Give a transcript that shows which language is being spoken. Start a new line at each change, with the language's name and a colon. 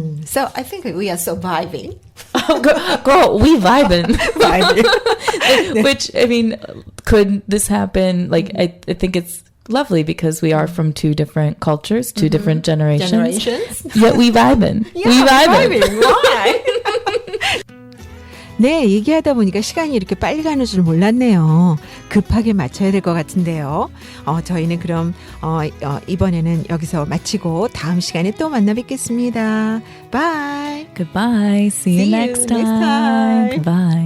English: So I think we are surviving. Girl, we vibing. Which, I mean, could this happen? Like, I think it's lovely because we are from two different cultures, two different generations. Yet we vibing. Yeah, we vibing. Why?
Korean: 네, 얘기하다 보니까 시간이 이렇게 빨리 가는 줄 몰랐네요. 급하게 맞춰야 될 것 같은데요. 저희는 그럼 이번에는 여기서 마치고 다음 시간에 또 만나 뵙겠습니다.
English: Bye. Goodbye. See you next time. Goodbye.